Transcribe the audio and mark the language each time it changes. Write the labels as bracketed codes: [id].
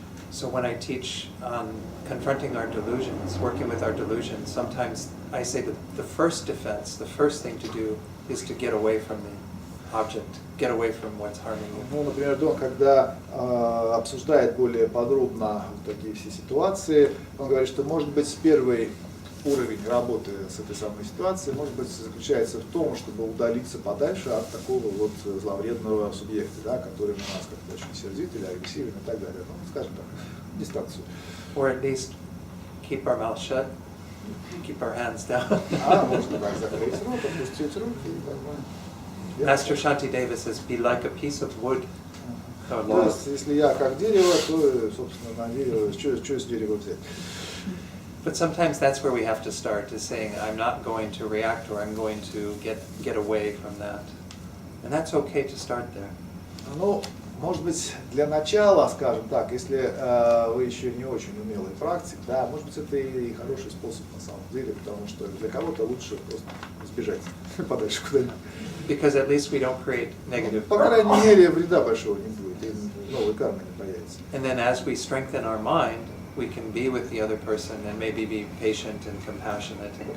[en] So when I teach on confronting our delusions, working with our delusions, sometimes I say that the first defense, the first thing to do is to get away from them. object, get away from what's harming you. [ru] Ну, например, Дон, когда обсуждает более подробно такие все ситуации, он говорит, что, может быть, первый уровень работы с этой самой ситуацией, может быть, заключается в том, чтобы удалиться подальше от такого вот зловредного субъекта, да, который на нас как-то очень сердит или агрессивен и так далее. Ну, скажем так, дистанцию. [en] Or at least keep our mouth shut, keep our hands down. [ru] А можно так закрыть рот, опустить руки и нормально. [en] Master Shanti Deva says, be like a piece of wood. [ru] То есть, если я как дерево, то, собственно, на дерево, что с дерева взять? [en] But sometimes that's where we have to start, is saying, I'm not going to react, or I'm going to get away from that. And that's okay to start there. [ru] Ну, может быть, для начала, скажем так, если вы еще не очень умелый практик, да, может быть, это и хороший способ на самом деле, потому что для кого-то лучше просто сбежать подальше куда-нибудь. [en] Because at least we don't create negative [ru] По [en] karma. [ru] крайней мере, вреда большого не будет, и новой кармы не появится. [en] And then as we strengthen our mind, we can be with the other person and maybe be patient and compassionate and